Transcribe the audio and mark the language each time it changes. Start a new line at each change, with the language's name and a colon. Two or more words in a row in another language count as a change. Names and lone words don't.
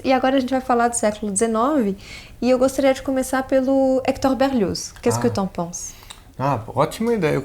Portuguese: E agora a gente vai falar do século XIX e eu gostaria de começar pelo Hector Berlioz.
French: Qu'est-ce que tu en penses?
Portuguese: Ótima ideia.